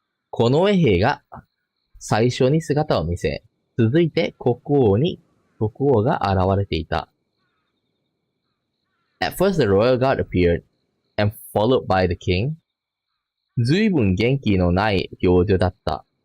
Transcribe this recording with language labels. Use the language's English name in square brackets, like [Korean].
[Japanese] 近衛兵が最初に姿を見せ、続いて国王が現れていた。 [English] At first the royal guard appeared, and followed by the king. [Japanese] 随分元気のない表情だった。